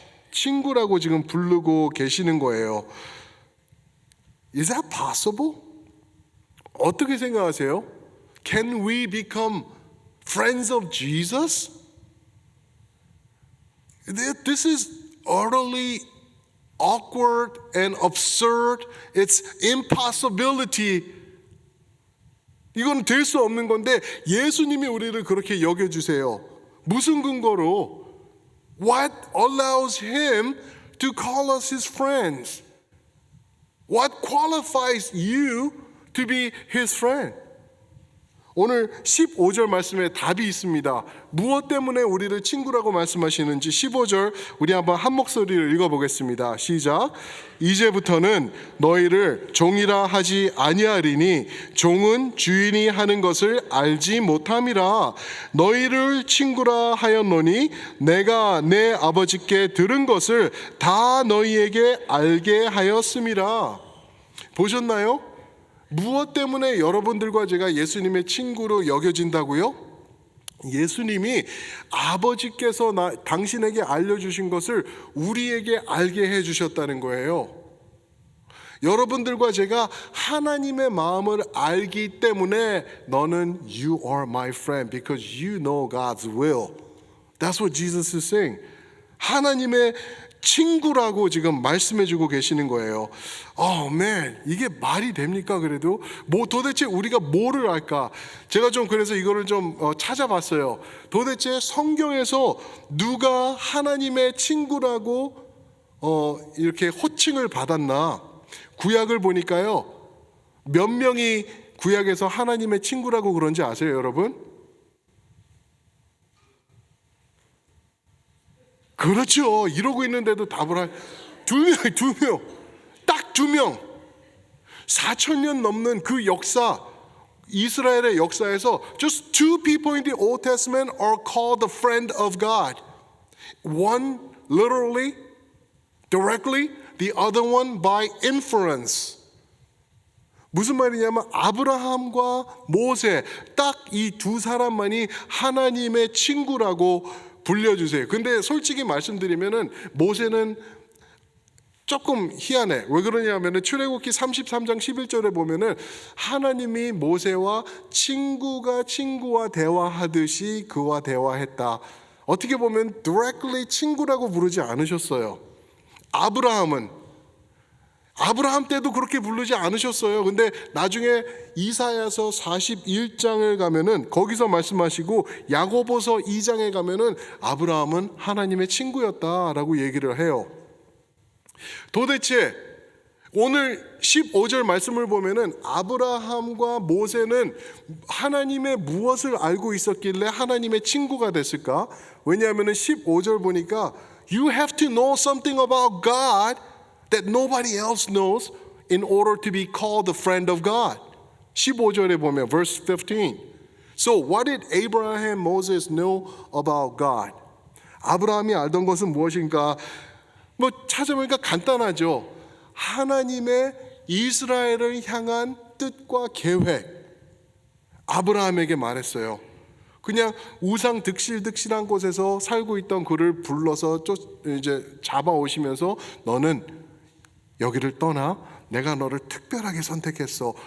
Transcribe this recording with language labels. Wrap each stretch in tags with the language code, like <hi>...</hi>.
<ko>친구라고 지금 부르고 계시는 거예요.</ko> <en>Is that possible?</en> <ko>어떻게 생각하세요?</ko> <en>Can we become friends of Jesus? This is utterly awkward and absurd. It's impossibility.</en> <ko>이건 될 수 없는 건데 예수님이 우리를 그렇게 여겨주세요. 무슨 근거로?</ko> <en>What allows him to call us his friends? What qualifies you to be his friend?</en> <ko>오늘 15절 말씀에 답이 있습니다. 무엇 때문에 우리를 친구라고 말씀하시는지 15절 우리 한번 한 목소리를 읽어보겠습니다. 시작. 이제부터는 너희를 종이라 하지 아니하리니 종은 주인이 하는 것을 알지 못함이라. 너희를 친구라 하였노니 내가 내 아버지께 들은 것을 다 너희에게 알게 하였음이라. 보셨나요? 무엇 때문에 여러분들과 제가 예수님의 친구로 여겨진다고요? 예수님이 아버지께서 당신에게 알려주신 것을 우리에게 알게 해주셨다는 거예요. 여러분들과 제가 하나님의 마음을 알기 때문에 너는</ko> <en>You are my friend because you know God's will. That's what Jesus is saying.</en> <ko>하나님의 친구라고 지금 말씀해주고 계시는 거예요. man, 이게 말이 됩니까? 그래도 도대체 우리가 뭐를 알까? 제가 좀 그래서 이거를 좀 찾아봤어요. 도대체 성경에서 누가 하나님의 친구라고 이렇게 호칭을 받았나? 구약을 보니까요, 몇 명이 구약에서 하나님의 친구라고 그런지 아세요, 여러분? 그렇죠. 이러고 있는데도 답을 두 명, 딱 두 명. 4,000년 넘는 그 역사, 이스라엘의 역사에서</ko> <en>just two people in the Old Testament are called the friend of God. One literally, directly, the other one by inference.</en> <ko>무슨 말이냐면 아브라함과 모세 딱 이 두 사람만이 하나님의 친구라고 불려주세요. 근데 솔직히 말씀드리면은 모세는 조금 희한해. 왜 그러냐면은 출애굽기 33장 11절에 보면은 하나님이 모세와 친구와 대화하듯이 그와 대화했다. 어떻게 보면 directly 친구라고 부르지 않으셨어요. 아브라함 때도 그렇게 부르지 않으셨어요. 근데 나중에 이사야서 41장을 가면은 거기서 말씀하시고 야고보서 2장에 가면은 아브라함은 하나님의 친구였다라고 얘기를 해요. 도대체 오늘 15절 말씀을 보면은 아브라함과 모세는 하나님의 무엇을 알고 있었길래 하나님의 친구가 됐을까? 왜냐하면은 15절 보니까</ko> <en>You have to know something about God that nobody else knows in order to be called the friend of God.</en> <ko>15절에 보면</ko> <en>verse 15. So what did Abraham, Moses know about God?</en> <ko>아브라함이 알던 것은 무엇인가? 찾아보니까 간단하죠. 하나님의 이스라엘을 향한 뜻과 계획. 아브라함에게 말했어요. 그냥 우상 득실득실한 곳에서 살고 있던 그를 불러서 이제 잡아오시면서 너는 여기를 떠나 내가 너를 특별하게 선택했어.</ko>